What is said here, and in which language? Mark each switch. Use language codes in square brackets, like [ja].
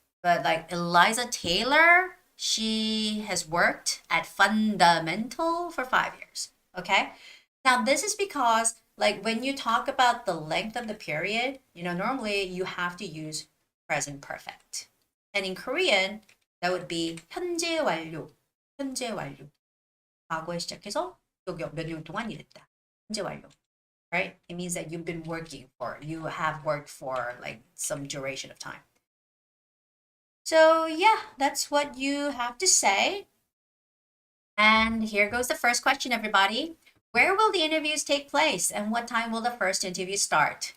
[en] But like Eliza Taylor, she has worked at Fundamental for 5 years. Okay? Now, this is because like when you talk about the length of the period, normally you have to use present perfect. And in Korean, that would be 현재 완료. [ko] 과거에 시작해서 여기 몇 년 동안 일했다. 현재 완료. Right? [en] It means that you have worked for like some duration of time. So yeah, that's what you have to say. And here goes the first question, everybody. Where will the interviews take place and what time will the first interview start?